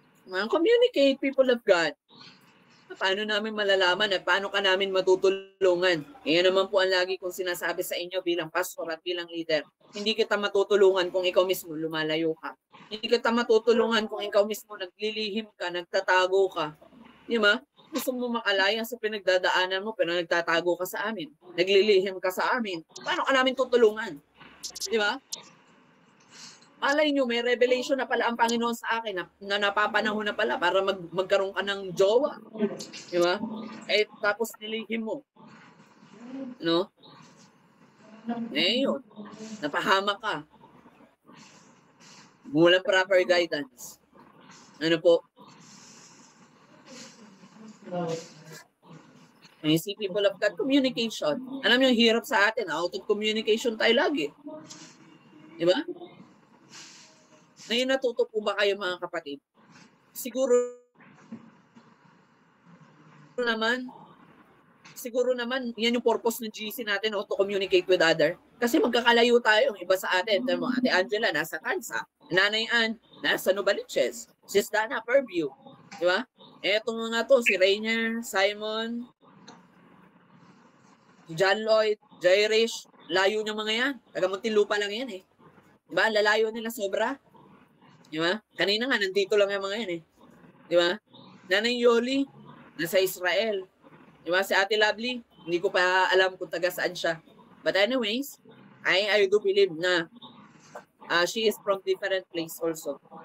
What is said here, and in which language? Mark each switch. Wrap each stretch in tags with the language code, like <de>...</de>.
<en>Communicate, people of God.</en> <tl>Paano namin malalaman at paano ka namin matutulungan? Iyan naman po ang lagi kong sinasabi sa inyo bilang pastor at bilang leader. Hindi kita matutulungan kung ikaw mismo lumalayo ka. Hindi kita matutulungan kung ikaw mismo naglilihim ka, nagtatago ka. Di ba? Gusto mo makalaya sa pinagdadaanan mo pero nagtatago ka sa amin. Naglilihim ka sa amin. Paano ka namin tutulungan? Di ba? Malay nyo, may revelation na pala ang Panginoon sa akin na napapanahon na pala para magkaroon ka ng jowa. Di ba? Eh, tapos nilihim mo. No? Eh, yun. Napahama ka. Walang proper guidance. Ano po?</tl> <en>You see, people of God, communication.</en> <tl>Alam nyo, hirap sa atin.</tl> <en>Out of communication</en> <tl>tayo lagi. Di ba? Ngayon natuto po ba kayo mga kapatid? Siguro naman, yan yung purpose ng GC natin,</tl> <en>to communicate with other.</en> <tl>Kasi magkakalayo tayo, iba sa atin. Ate Angela, nasa Kansa. Nanay Ann, nasa Novaliches. Sis Dana, Purview. Di ba? Etong mga to, si Rainier, Simon, John Lloyd, Jairish, layo niya mga yan. Taga Muntinlupa lang yan eh. Di ba? Lalayo nila sobra. Di ba? Kanina nga, nandito lang yung mga yan eh. Di ba? Nanay Yoli, nasa Israel. Di ba? Si Ate Lovely, hindi ko pa alam kung taga saan siya.</tl> <en>But anyways, I do believe</en> <tl>na</tl> <en>she is from different place also.</en>